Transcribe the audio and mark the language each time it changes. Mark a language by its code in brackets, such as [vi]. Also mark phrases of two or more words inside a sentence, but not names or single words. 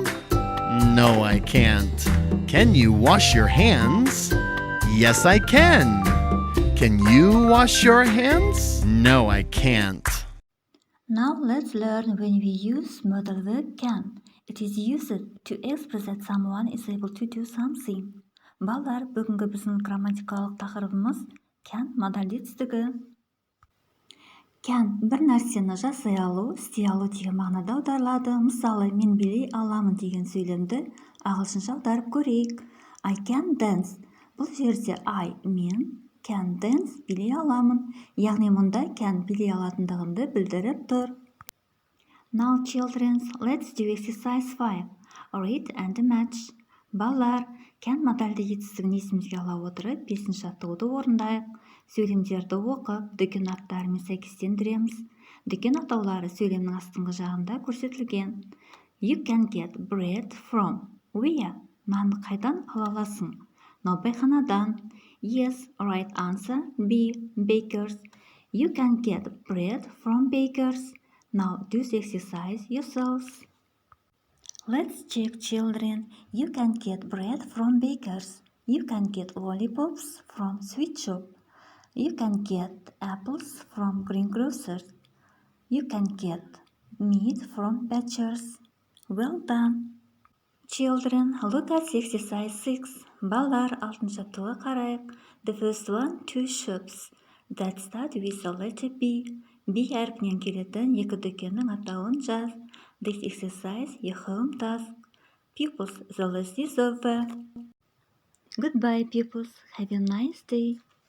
[en] No, I can't. Can you wash your hands? Yes, I can. Can you wash your hands? No, I can't. Now let's learn when we use modal verb can. It is used to express that someone is able to do something. [kk] Балдар, бүгінгі біздің грамматикалық тақырыбымыз can модальдетістігі. Can бір нәрсені жасай алу, істей алу деген мағынада аударылады. Мысалы, мен билей аламын деген сөйлемді ағылшынша аударып көрейік. [en] I can dance. [kk] Бұл жерде мен [en] can dance [kk] билей аламын. Яғни мұнда can билей алатындығымды білдіріп тұр. [en] Now, children, let's do exercise 5. Read and match. [kk] Балалар, can модальді етістігін есімізге ала отырып, 5-ші жаттығуды орындайық. Сөйлемдерді оқып, дүкен аттарымен сәйкестендіреміз. Дүкен атаулары сөйлемнің астыңғы жағында көрсетілген. [en] You can get bread from. Where? [kk] Нанды қайдан ала аласың? Наубайханадан. [en] Yes, right answer. B. Bakers. You can get bread from bakers. Now do the exercise yourselves. Let's check, children. You can get bread from bakers. You can get lollipops from sweet shop. You can get apples from greengrocers. You can get meat from butchers. Well done. Children, look at exercise 6. [kk] Балалар, 6-ші жаттығуға қарайық. [en] The first one, 2 shops that start with the letter B. [kk] B әрпінен келетін екі дүкеннің атауын жаз. [en] This exercise your home task. Pupils, the lesson is over. Goodbye, pupils. Have a nice day.